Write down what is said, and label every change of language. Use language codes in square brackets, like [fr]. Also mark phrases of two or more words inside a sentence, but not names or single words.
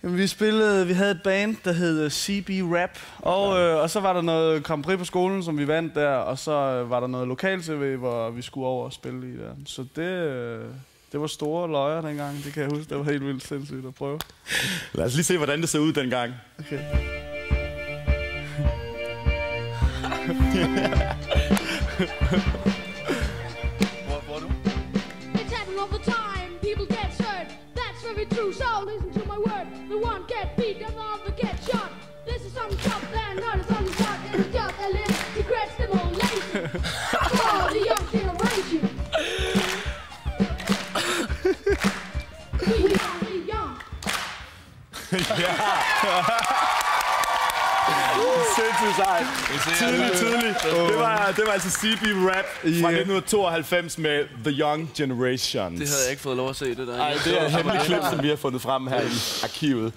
[da] Jamen, vi havde et band, der hed CB Rap, og så var der noget Grand Prix på skolen, som vi vandt der, og så var der noget lokal-tv, hvor vi skulle over og spille i der. Så det var store løjer dengang, det kan jeg huske. Det var helt vildt sindssygt at prøve. Lad os lige se, hvordan det så ud dengang. Okay. Hvor er du? [en] It's happening all the time. People get hurt. That's very true. So listen to my word. The one get beat, the other get shot. This is some top land, not a some shot. It's just a little secret stimulation for the young generation. We are the young. [da] Sindssygt sejt. Tidligt. Det var altså CB Rap fra 1992 med The Young Generation. Det havde jeg ikke fået lov at se, det der. Nej, det er et hemmeligt klip, som vi har fundet frem her i arkivet.